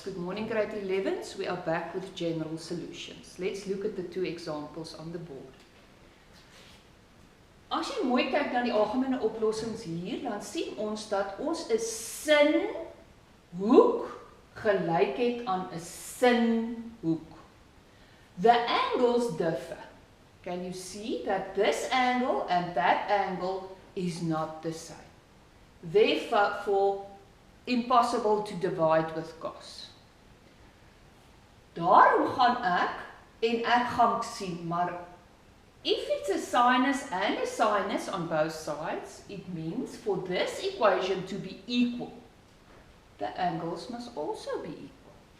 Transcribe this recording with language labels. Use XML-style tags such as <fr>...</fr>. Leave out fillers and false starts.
<en>Good morning grade 11s, we are back with general solutions. Let's look at the two examples on the board.</en> <af>As jy mooi kyk na die algemene oplossings hier, dan sien ons dat ons 'n sinhoek gelyk het aan 'n sinhoek.</af> <en>The angles differ. Can you see that this angle and that angle is not the same? Therefore, impossible to divide with cos.</en> <af>Daarom gaan ek gaan sien, maar</af> <en>if it's a sinus and a sinus on both sides, it means for this equation to be equal, the angles must also be equal.</en>